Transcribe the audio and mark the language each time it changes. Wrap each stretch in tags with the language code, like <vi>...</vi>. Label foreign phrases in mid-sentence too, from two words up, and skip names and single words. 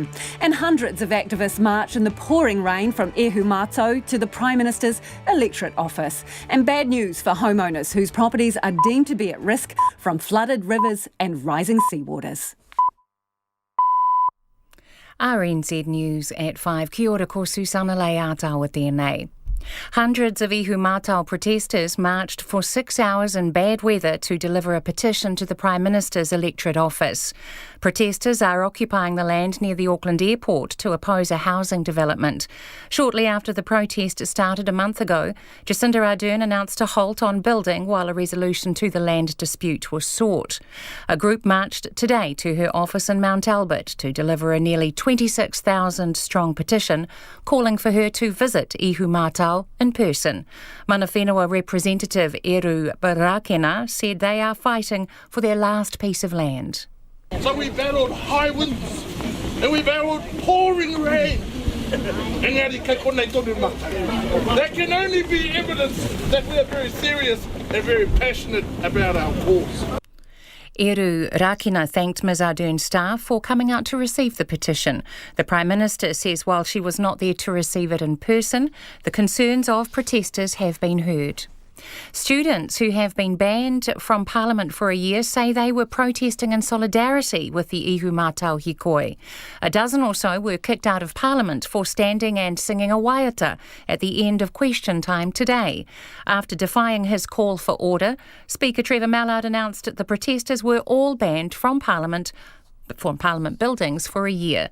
<en>And hundreds of activists march in the pouring rain from Ehumato to the Prime Minister's electorate office. And bad news for homeowners whose properties are deemed to be at risk from flooded rivers and rising seawaters. RNZ News at 5.</en> <mi>Kia ora ko Susana Leata tēnei.</mi> <en>Hundreds of ihu mātau protesters marched for 6 hours in bad weather to deliver a petition to the Prime Minister's electorate office. Protesters are occupying the land near the Auckland airport to oppose a housing development. Shortly after the protest started a month ago, Jacinda Ardern announced a halt on building while a resolution to the land dispute was sought. A group marched today to her office in Mount Albert to deliver a nearly 26,000-strong petition calling for her to visit ihu mātau in person.</en> <mi>Mana whenua</mi> <en>representative Eru Barakena said they are fighting for their last piece of land. So we battled high winds and we battled pouring rain. That can only be evidence that we are very serious and very passionate about our cause. Eru Rakina thanked Ms Ardern's staff for coming out to receive the petition. The Prime Minister says while she was not there to receive it in person, the concerns of protesters have been heard. Students who have been banned from Parliament for a year say they were protesting in solidarity with the ihu mātau Hikoi. A dozen or so were kicked out of Parliament for standing and singing a waiata at the end of question time today. After defying his call for order, Speaker Trevor Mallard announced that the protesters were all banned from Parliament buildings for a year.</en>